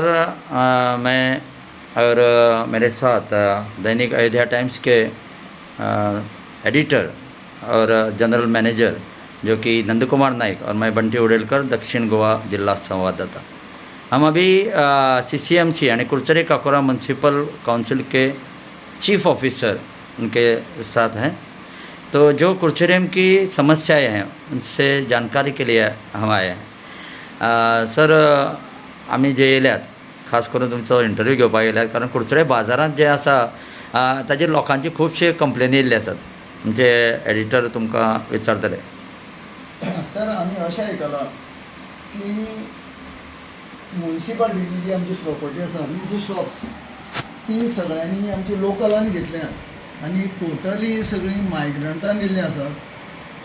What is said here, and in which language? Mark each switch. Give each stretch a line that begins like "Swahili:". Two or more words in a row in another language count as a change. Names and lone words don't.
Hindi: मैं और मेरे साथ दैनिक अयोध्या टाइम्स के एडिटर और जनरल मैनेजर जो कि नंद कुमार नाइक और मैं बंटी उडेलकर, दक्षिण गोवा जिला संवाददाता। हम अभी CCMC यानी कुरचरे काकोरा म्यूनसिपल काउंसिल के चीफ ऑफिसर उनके साथ हैं। तो जो कुरचरेम की समस्याएं हैं उनसे जानकारी के लिए हम आए हैं।
Konkani: सर, आम्ही जे येयल्यात खास करून तुमचो इंटरव्यू घेवपाक येयल्यात, कारण कुडचडे बाजारांत जे आसा ताचेर लोकांची खुबशे कंप्लेनी येयल्ले आसात. म्हणजे एडिटर तुमकां विचारतले. सर, आम्ही अशें आयकलां की म्युन्सिपाल्टीची जी आमची प्रॉपर्टी आसा, वीज शॉप्स, ती सगळ्यांनी आमची लोकलांनी घेतल्यात आनी टोटली सगळीं मायग्रंटान येयल्लीं आसात.